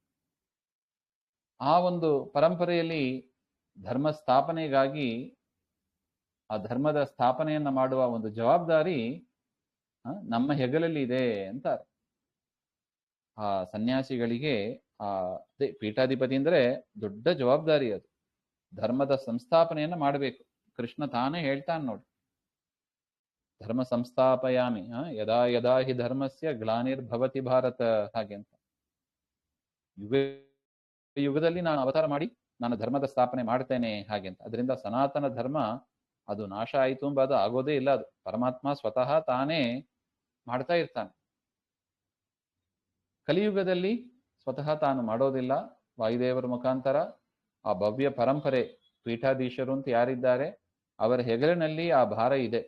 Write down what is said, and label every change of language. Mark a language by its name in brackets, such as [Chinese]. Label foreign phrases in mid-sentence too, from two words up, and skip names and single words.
[Kannada] ಆ ಒಂದು ಪರಂಪರೆಯಲ್ಲಿ ಧರ್ಮ ಸ್ಥಾಪನೆಗಾಗಿ, ಆ ಧರ್ಮದ ಸ್ಥಾಪನೆಯನ್ನ ಮಾಡುವ ಒಂದು ಜವಾಬ್ದಾರಿ ನಮ್ಮ ಹೆಗಲಲ್ಲಿ ಇದೆ ಅಂತಾರೆ. ಆ ಸನ್ಯಾಸಿಗಳಿಗೆ ಅದೇ ಪೀಠಾಧಿಪತಿ ಅಂದ್ರೆ ದೊಡ್ಡ ಜವಾಬ್ದಾರಿ. ಅದು ಧರ್ಮದ ಸಂಸ್ಥಾಪನೆಯನ್ನ ಮಾಡಬೇಕು. ಕೃಷ್ಣ ತಾನೇ ಹೇಳ್ತಾನೆ ನೋಡಿ, [Sanskrit] ಧರ್ಮ ಸಂಸ್ಥಾಪಯಾಮಿ ಯದಾ ಯದಾ ಹಿ ಧರ್ಮಸ್ಯ ಗ್ಲಾನಿರ್ಭವತಿ ಭಾರತ, [Kannada] ಹಾಗೆ ಅಂತ. ಯುಗ ಯುಗದಲ್ಲಿ ನಾನು ಅವತಾರ ಮಾಡಿ ನಾನು ಧರ್ಮದ ಸ್ಥಾಪನೆ ಮಾಡ್ತೇನೆ, ಹಾಗೆ ಅಂತ. ಅದರಿಂದ ಸನಾತನ ಧರ್ಮ ಅದು ನಾಶ ಆಯಿತು ಎಂಬುದು ಆಗೋದೇ ಇಲ್ಲ. ಅದು ಪರಮಾತ್ಮ ಸ್ವತಃ ತಾನೇ ಮಾಡ್ತಾ ಇರ್ತಾನೆ. ಕಲಿಯುಗದಲ್ಲಿ ಸ್ವತಃ ತಾನು ಮಾಡೋದಿಲ್ಲ, ವಾಯುದೇವರ ಮುಖಾಂತರ ಆ ಭವ್ಯ ಪರಂಪರೆ ಪೀಠಾಧೀಶರು ಅಂತ ಯಾರಿದ್ದಾರೆ ಅವರ ಹೆಗಲಿನಲ್ಲಿ ಆ ಭಾರ ಇದೆ.